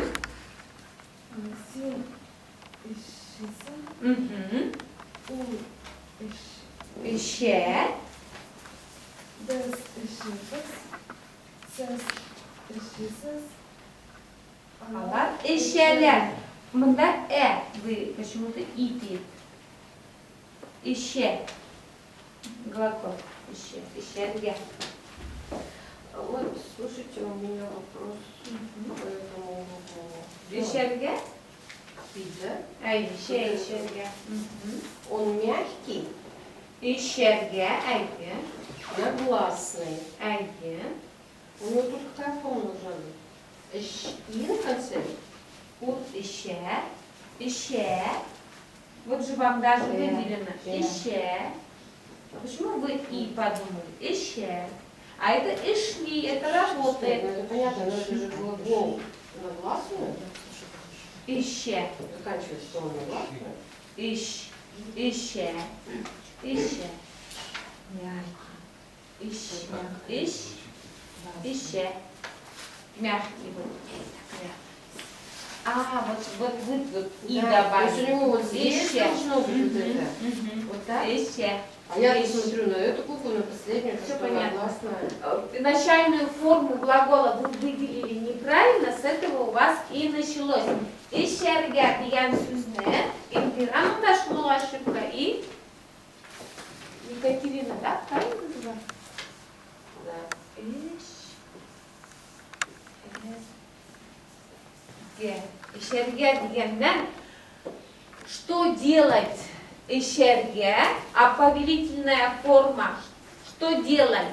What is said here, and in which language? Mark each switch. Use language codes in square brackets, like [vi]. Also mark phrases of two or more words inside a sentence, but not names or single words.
[tt] Син ишисин. Мгм. Ул Эшә. Без ишибез. Сез ишисез. Алар эшәләр. [ru] Монда вы почему-то пишете. [tt] Эшә. Глагол. Эшә. Эшәргә. [ru] Вот, слушайте, у меня вопрос по этому [tt] Эшәргә. [ru] пицца. [tt] Эшә, эшәргә. [ru] Он мягкий, [tt] Эшәргә, әйе. [ru] на гласный. [tt] Әйе. [ru] У него тут какая форма должна быть? И на конце? [tt] Ут эшә. Эшә. [ru] Вот же вам даже выделено. Эшә. А почему вы и подумали? Эшә. А это эшли, это Ну, работает. это понятно, но это же глагол на гласную. [tt] Эшә. [ru] Заканчивается слово на гласную. [tt] Эш. Эшә. Эшә. Эш. Эш. Эшә. [ru] Мягкий вот. Вот вы тут и Да, то есть у добавили. него вот здесь [tt] Эшә. [ru] должно быть вот это. Мгм. Вот так? [tt] Эшә. [ru] А я [tt] Эш. [ru] смотрю на эту букву, на последнюю, Всё что она понятно. гласная. Начальную форму глагола вы выделили неправильно, с этого у вас и началось. [tt] Эшәргә дигән сүзне [ru] Эльвира монда ошибка и Екатерина, да? Правильно называю? Да. [tt] Эшәргә дигәндән [ru] что делать эшәргә, а повелительная форма что делать?